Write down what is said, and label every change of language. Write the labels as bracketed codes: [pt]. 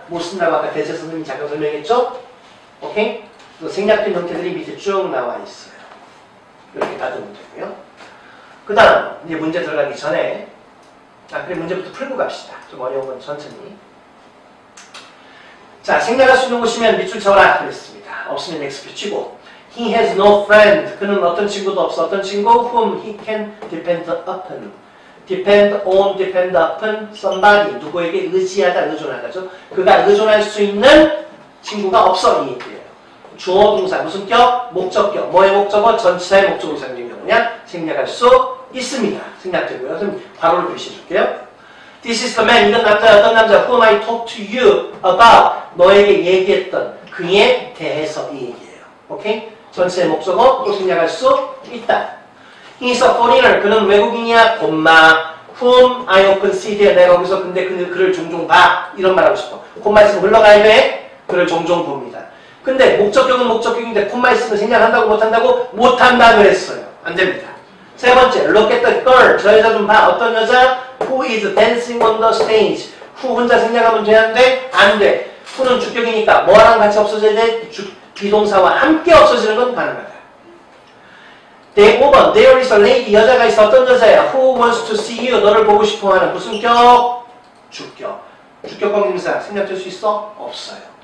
[ko] 못 쓴다고 아까 that의 선생님이 잠깐 설명했죠? 오케이? 그래서 생략된 형태들이 밑에 쭉 나와 있어요. 이렇게 가져오면 되고요. 그 다음 이제 문제 들어가기 전에 그래 문제부터 풀고 갑시다. 좀 어려운 건 천천히. 자, 생략할 수 있는 곳이면 밑줄 쳐라 그랬습니다. 없으면 X 붙이고 [en] He has no friend. [ko] 그는 어떤 친구도 없어. 어떤 친구? [en] Whom he can depend upon. Depend on, depend upon somebody. [ko] 누구에게 의지하다, 의존하다죠. 그가 의존할 수 있는 친구가 없어. 이 얘기예요. 주어, 동사, 무슨 격? 목적격. 뭐의 목적어? 전치사의 목적으로 사용된 경우냐? 생략할 수 있습니다. 생략되고요. 그럼 괄호를 표시해줄게요. [en] This is the man. [ko] 이건 남자, 어떤 남자? [en] Whom I talked to you about. [ko] 너에게 얘기했던 그에 대해서 이 얘기예요. 오케이? 전체의 목적어 또 생략할 수 있다. [en] He's a foreigner. [ko] 그는 외국인이야. [en] 콤마 whom I often see there. [ko] 내가 거기서 근데 그를 종종 봐. 이런 말 하고 싶어. 콤마 있으면 흘러가야 돼. 그를 종종 봅니다. 근데 목적격은 목적격인데 콤마 있으면 생략한다고 못한다고? 못한다 그랬어요. 안 됩니다. [en] 세 번째, look at the girl. [ko] 저 여자 좀 봐. 어떤 여자? [en] Who is dancing on the stage. [ko] who 혼자 생략하면 되는데 안 돼. who는 주격이니까 뭐랑 같이 없어져야 돼? 비동사와 함께 없어지는 건 가능하다. [en] 네, 5번. There is a lady. [ko] 여자가 있어. 어떤 여자야? [en] Who wants to see you. [ko] 너를 보고 싶어 하는 무슨 격? 주격. 주격 관계대명사 생략될 수 있어? 없어요.